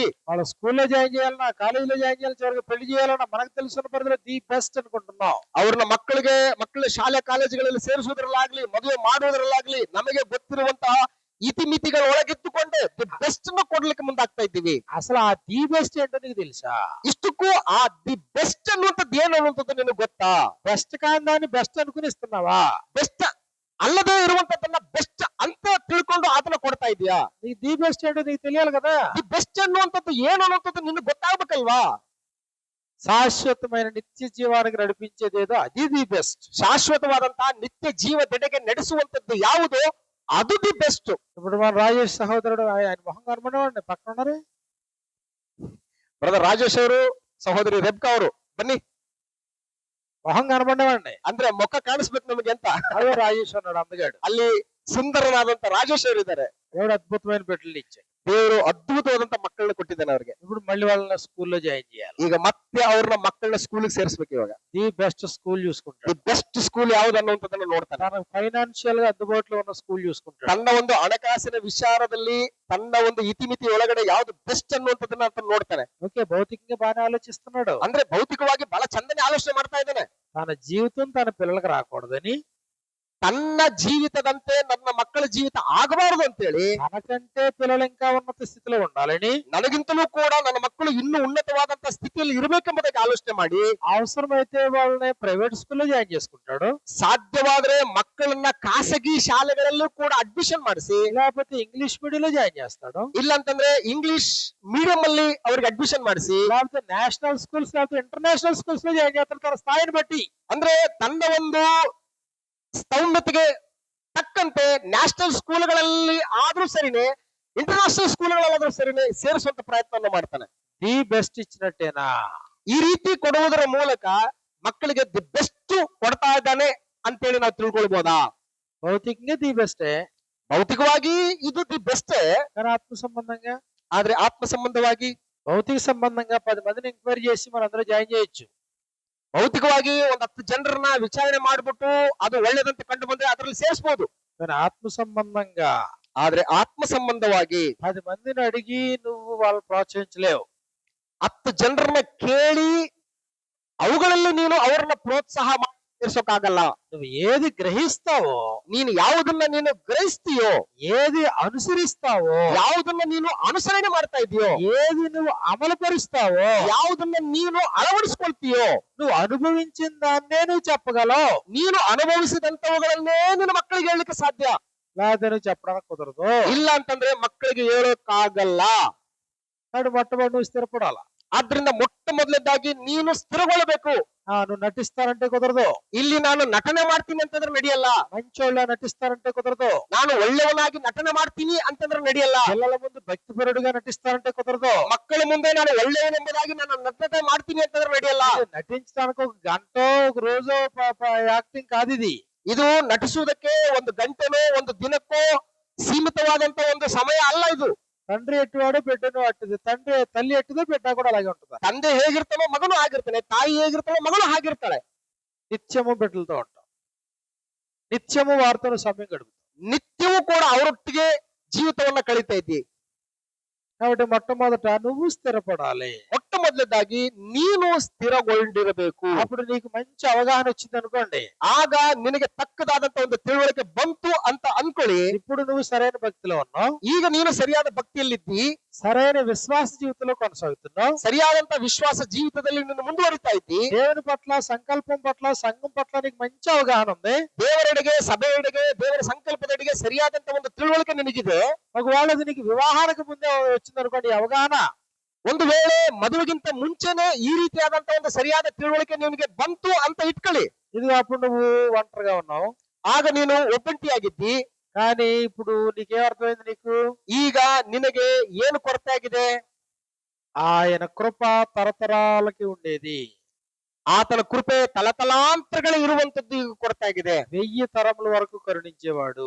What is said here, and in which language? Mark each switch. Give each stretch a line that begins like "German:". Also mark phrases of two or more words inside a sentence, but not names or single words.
Telugu: వాళ్ళ స్కూల్లో జాయిన్ చేయాలన్నా, కాలేజీలో జాయిన్ చేయాలి, చివరికి పెళ్లి చేయాలన్నా మనకు తెలుసున్న పరిధిలో
English: the best
Telugu: అనుకుంటున్నాం.
Kannada: ಅವ್ರನ್ನ ಮಕ್ಕಳ ಶಾಲೆ ಕಾಲೇಜುಗಳಲ್ಲಿ ಸೇರಿಸುವುದರಲ್ಲಾಗ್ಲಿ, ಮದುವೆ ಮಾಡುವುದರಲ್ಲಾಗ್ಲಿ ನಮಗೆ ಗೊತ್ತಿರುವಂತಹ ಇತಿಮಿತಿಗಳ ಒಳಗಿದ್ದುಕೊಂಡೆ
English: the best
Kannada: ಕೊಡ್ಲಿಕ್ಕೆ ಮುಂದಾಗ್ತಾ ಇದ್ದೀವಿ.
Telugu: అసలు ఆ
English: the best
Telugu: ఏంటో నీకు తెలుసా?
Kannada: ಇಷ್ಟಕ್ಕೂ ಆ
English: the best
Kannada: ಅನ್ನುವಂಥದ್ದು ಏನು ಅನ್ನುವಂಥದ್ದು ನಿನಗೆ ಗೊತ್ತಾ?
Telugu: బెస్ట్ కాని దాన్ని బెస్ట్ అనుకుని ఇస్తున్నావా?
Kannada: ಬೆಸ್ಟ್ ಅಲ್ಲದೆ ಇರುವಂತದ್ದನ್ನ ಬೆಸ್ಟ್ ಅಂತ ತಿಳ್ಕೊಂಡು ಅದನ್ನ ಕೊಡ್ತಾ ಇದೀಯಾ?
Telugu: నీకు
English: the best
Telugu: ఏంటో నీకు తెలియాలి కదా.
English: the best
Kannada: ಅನ್ನುವಂಥದ್ದು ಏನು ಅನ್ನುವಂಥದ್ದು ನಿನಗೆ ಗೊತ್ತಾಗ್ಬೇಕಲ್ವಾ?
Telugu: శాశ్వతమైన నిత్య జీవానికి నడిపించేదేదో అది
English: the best.
Kannada: ಶಾಶ್ವತವಾದಂತಹ ನಿತ್ಯ ಜೀವದೆಡೆಗೆ ನಡೆಸುವಂತದ್ದು ಯಾವುದೋ ಅದು
English: the best.
Telugu: ఇప్పుడు మన రాజేష్ సహోదరుడు ఆయన మొహం కనబడేవాడిని పక్కన ఉన్నారే.
Kannada: ಬ್ರದರ್ ರಾಜೇಶ್ ಅವರು, ಸಹೋದರಿ ರೆಬ್ಕಾ ಅವರು ಬನ್ನಿ.
Telugu: మొహం కనబడేవాడిని
Kannada: ಅಂದ್ರೆ ಮುಖ ಕಾಣಿಸ್ಬೇಕು ನಮಗೆ ಅಂತ
Telugu: అదే రాజేష్ అన్నాడు అందగాడు.
Kannada: ಅಲ್ಲಿ ಸುಂದರನಾದಂತ ರಾಜೇಶ್ ಅವರು ಇದ್ದಾರೆ.
Telugu: దేవుడు అద్భుతమైన బిడ్డలు ఇచ్చాడు.
Kannada: ದೇವರು ಅದ್ಭುತವಾದಂತ ಮಕ್ಕಳನ್ನ ಕೊಟ್ಟಿದ್ದಾನೆ ಅವ್ರಿಗೆ.
Telugu: ఇప్పుడు మళ్ళీ వాళ్ళని స్కూల్లో జాయిన్ చేయాలి.
Kannada: ಈಗ ಮತ್ತೆ ಅವ್ರನ್ನ ಮಕ್ಕಳನ್ನ ಸ್ಕೂಲ್ಗೆ ಸೇರಿಸ್ಬೇಕು. ಇವಾಗ
English: the best school
Telugu: చూసుకుంటాడు.
English: the best school
Kannada: ಯಾವ್ದು ಅನ್ನುವಂಥದ್ದನ್ನ ನೋಡ್ತಾನೆ.
Telugu: తన ఫైనాన్షియల్ గా అందుబాటులో ఉన్న స్కూల్ చూసుకుంటాడు.
Kannada: ತನ್ನ ಒಂದು ಹಣಕಾಸಿನ ವಿಚಾರದಲ್ಲಿ ತನ್ನ ಒಂದು ಇತಿಮಿತಿ ಒಳಗಡೆ ಯಾವ್ದು ಬೆಸ್ಟ್ ಅನ್ನುವಂಥದ್ದನ್ನ ಅಂತ ನೋಡ್ತಾನೆ.
Telugu: ఓకే, భౌతికంగా బాగానే ఆలోచిస్తున్నాడు.
Kannada: ಅಂದ್ರೆ ಭೌತಿಕವಾಗಿ ಬಹಳ ಚಂದನೆ ಆಲೋಚನೆ ಮಾಡ್ತಾ ಇದ್ದಾನೆ.
Telugu: తన జీవితం తన పిల్లలకు రాకూడదని,
Kannada: ತನ್ನ ಜೀವಿತದಂತೆ ನನ್ನ ಮಕ್ಕಳ ಜೀವಿತ ಆಗಬಾರದು ಅಂತೇಳಿ,
Telugu: తనకంటే పిల్లలు ఇంకా ఉన్నత స్థితిలో ఉండాలని,
Kannada: ನನಗಿಂತಲೂ ಕೂಡ ನನ್ನ ಮಕ್ಕಳು ಇನ್ನೂ ಉನ್ನತವಾದಂತ ಸ್ಥಿತಿಯಲ್ಲಿ ಇರಬೇಕೆಂಬುದಕ್ಕೆ ಆಲೋಚನೆ ಮಾಡಿ
Telugu: అవసరమైతే వాళ్ళని
English: private school
Telugu: జాయిన్ చేసుకుంటాడు.
Kannada: ಸಾಧ್ಯವಾದ್ರೆ ಮಕ್ಕಳನ್ನ ಖಾಸಗಿ ಶಾಲೆಗಳಲ್ಲೂ ಕೂಡ ಅಡ್ಮಿಷನ್ ಮಾಡಿಸಿ,
Telugu: లేకపోతే
English: English medium
Telugu: జాయిన్ చేస్తాడు.
Kannada: ಇಲ್ಲ ಅಂತಂದ್ರೆ
English: English medium
Kannada: ಅಲ್ಲಿ ಅವ್ರಿಗೆ ಅಡ್ಮಿಷನ್ ಮಾಡಿಸಿ,
Telugu: లేకపోతే
English: national schools
Telugu: లేకపోతే
English: international schools
Telugu: లో జాయిన్ చేస్తాడు తన స్థాయిని బట్టి.
Kannada: ಅಂದ್ರೆ ತನ್ನ ಒಂದು ಸ್ತೌನ್ಯತೆಗೆ ತಕ್ಕಂತೆ
English: national schools
Kannada: ಆದ್ರೂ ಸರಿನೇ,
English: international schools
Kannada: ಸರಿನೇ ಸೇರಿಸುವಂತ ಪ್ರಯತ್ನವನ್ನು ಮಾಡ್ತಾನೆ.
English: the best
Telugu: ఇచ్చినట్టేనా?
Kannada: ಈ ರೀತಿ ಕೊಡುವುದರ ಮೂಲಕ ಮಕ್ಕಳಿಗೆ
English: the best
Kannada: ಕೊಡ್ತಾ ಇದ್ದಾನೆ ಅಂತೇಳಿ ನಾವು ತಿಳ್ಕೊಳ್ಬಹುದಾ?
Telugu: భౌతికంగా
English: the best,
Kannada: ಭೌತಿಕವಾಗಿ ಇದು
English: the best,
Telugu: కానీ ఆత్మ సంబంధంగా,
Kannada: ಆದ್ರೆ ಆತ್ಮ ಸಂಬಂಧವಾಗಿ,
Telugu: భౌతిక సంబంధంగా 10 మందిని ఎంక్వైరీ చేసి మనందరూ జాయిన్ చేయొచ్చు.
Kannada: ಭೌತಿಕವಾಗಿ ಒಂದ್ 10 ಜನರನ್ನ ವಿಚಾರಣೆ ಮಾಡ್ಬಿಟ್ಟು ಅದು ಒಳ್ಳೇದಂತ ಕಂಡು ಬಂದ್ರೆ ಅದರಲ್ಲಿ ಸೇರಿಸಬಹುದು.
Telugu: కానీ ఆత్మ సంబంధంగా
Kannada: ఆದ್ರೆ ಆತ್ಮ ಸಂಬಂಧವಾಗಿ
Telugu: 10 మందిని అడిగి నువ్వు వాళ్ళని ప్రోత్సహించలేవు.
Kannada: 10 ಜನರನ್ನ ಕೇಳಿ ಅವುಗಳಲ್ಲಿ ನೀನು ಅವರನ್ನ ಪ್ರೋತ್ಸಾಹ ಮಾಡಿಸೋಕ್ಕಾಗಲ್ಲ.
Telugu: నువ్వు ఏది గ్రహిస్తావో,
Kannada: ನೀನು ಯಾವುದನ್ನ ನೀನು ಗ್ರಹಿಸ್ತೀಯೋ,
Telugu: ఏది అనుసరిస్తావో,
Kannada: ಯಾವುದನ್ನ ನೀನು ಅನುಸರಣೆ ಮಾಡ್ತಾ ಇದೆಯೋ,
Telugu: ఏది నువ్వు అమలుపరుస్తావో,
Kannada: ಯಾವುದನ್ನ ನೀನು ಅಳವಡಿಸ್ಕೊಳ್ತೀಯೋ,
Telugu: నువ్వు అనుభవించిన దాన్నే నువ్వు చెప్పగలవు.
Kannada: ನೀನು ಅನುಭವಿಸಿದಂತವುಗಳನ್ನೇ ನಿನ್ನ ಮಕ್ಕಳಿಗೆ ಹೇಳಲಿಕ್ಕೆ ಸಾಧ್ಯ.
Telugu: లేకపోతే నువ్వు చెప్పడానికి కుదరదు.
Kannada: ಇಲ್ಲ ಅಂತಂದ್ರೆ ಮಕ್ಕಳಿಗೆ ಹೇಳೋಕ್ಕಾಗಲ್ಲ.
Telugu: కాబట్టి మొట్టమొదటి నువ్వు స్థిరపడాల.
Kannada: ಆದ್ರಿಂದ ಮೊಟ್ಟ ಮೊದಲನೇದಾಗಿ ನೀನು ಸ್ಥಿರಗೊಳ್ಳಬೇಕು.
Telugu: నువ్వు నటిస్తానంటే కుదరదు.
Kannada: ಇಲ್ಲಿ ನಾನು ನಟನೆ ಮಾಡ್ತೀನಿ ಅಂತಂದ್ರೆ ನಡೆಯಲ್ಲ.
Telugu: మంచోళ్ళ నటిస్తానంటే కుదరదు.
Kannada: ನಾನು ಒಳ್ಳೆಯವನಾಗಿ ನಟನೆ ಮಾಡ್ತೀನಿ ಅಂತಂದ್ರೆ ನಡೆಯಲ್ಲ.
Telugu: పిల్లల ముందు భక్తిపరుడుగా నటిస్తానంటే కుదరదు.
Kannada: ಮಕ್ಕಳ ಮುಂದೆ ನಾನು ಒಳ್ಳೆಯವನೆಂಬುದಾಗಿ ನಾನು ನಟನೆ ಮಾಡ್ತೀನಿ ಅಂತಂದ್ರೆ ನಡೆಯಲ್ಲ.
Telugu: నటించడానికి ఒక గంట ఒక రోజు యాక్టింగ్ కాదు ఇది.
Kannada: ಇದು ನಟಿಸುವುದಕ್ಕೆ ಒಂದು ಗಂಟೆನೋ ಒಂದು ದಿನಕ್ಕೋ ಸೀಮಿತವಾದಂತ ಒಂದು ಸಮಯ ಅಲ್ಲ ಇದು.
Telugu: తండ్రి ఎట్టువాడు బిడ్డను అట్టుది. తల్లి ఎట్టుదో బిడ్డ కూడా అలాగే ఉంటుంది.
Kannada: ತಂದೆ ಹೇಗಿರ್ತಾನೋ ಮಗನು ಆಗಿರ್ತಾನೆ, ತಾಯಿ ಹೇಗಿರ್ತಾನೋ ಮಗಳು ಹಾಗಿರ್ತಾಳೆ.
Telugu: నిత్యము బిడ్డలతో ఉంటాం. నిత్యము వారితో సమయం గడుపుతాం.
Kannada: ನಿತ್ಯವೂ ಕೂಡ ಅವರೊಟ್ಟಿಗೆ ಜೀವಿತವನ್ನ ಕಳೀತಾ ಇದ್ದಿ.
Telugu: కాబట్టి మొట్టమొదట నువ్వు స్థిరపడాలి.
Kannada: ಮೊಟ್ಟ ಮೊದಲನೇದಾಗಿ ನೀನು ಸ್ಥಿರಗೊಂಡಿರಬೇಕು.
Telugu: అప్పుడు నీకు మంచి అవగాహన వచ్చింది అనుకోండి,
Kannada: ಆಗ ನಿನಗೆ ತಕ್ಕದಾದಂತ ಒಂದು ತಿಳುವಳಿಕೆ ಬಂತು ಅಂತ ಅನ್ಕೊಳ್ಳಿ.
Telugu: ఇప్పుడు నువ్వు సరైన భక్తిలో ఉన్నావు.
Kannada: ಈಗ ನೀನು ಸರಿಯಾದ ಭಕ್ತಿಯಲ್ಲಿದ್ದಿ,
Telugu: సరైన విశ్వాస జీవితంలో కొనసాగుతున్నావు.
Kannada: ಸರಿಯಾದಂತ ವಿಶ್ವಾಸ ಜೀವಿತದಲ್ಲಿ ನೀನು ಮುಂದುವರಿತಾ ಇದ್ದಿ.
Telugu: దేవుని పట్ల, సంకల్పం పట్ల, సంఘం పట్ల నీకు మంచి అవగాహన ఉంది.
Kannada: ದೇವರೆಡೆಗೆ, ಸಭೆಯೆಡೆಗೆ, ದೇವರ ಸಂಕಲ್ಪದೆಡೆಗೆ ಸರಿಯಾದಂತ ಒಂದು ತಿಳುವಳಿಕೆ ನಿನಗಿದೆ.
Telugu: ఒకవేళ అది నీకు వివాహానికి ముందే వచ్చింది అనుకోండి అవగాహన,
Kannada: ಒಂದು ವೇಳೆ ಮದುವೆಗಿಂತ ಮುಂಚೆನೆ ಈ ರೀತಿಯಾದಂತ ಒಂದು ಸರಿಯಾದ ತಿಳುವಳಿಕೆ ನಿನಗೆ ಬಂತು ಅಂತ ಇಟ್ಕೊಳ್ಳಿ.
Telugu: ఇది అప్పుడు నువ్వు ఒంటరిగా ఉన్నావు.
Kannada: ಆಗ ನೀನು ಒಬ್ಬಂಟಿಯಾಗಿದ್ದಿ.
Telugu: కానీ ఇప్పుడు నీకేమర్థమైంది? నీకు
Kannada: ಈಗ ನಿನಗೆ ಏನು ಕೊರತೆ ಆಗಿದೆ?
Telugu: ఆయన కృప తరతరాలకి ఉండేది.
Kannada: ಆತನ ಕೃಪೆ ತಲತಲಾಂತರಗಳು ಇರುವಂತದ್ದು ಈಗ ಕೊರತೆ ಆಗಿದೆ.
Telugu: 1000 తరముల వరకు కరుణించేవాడు.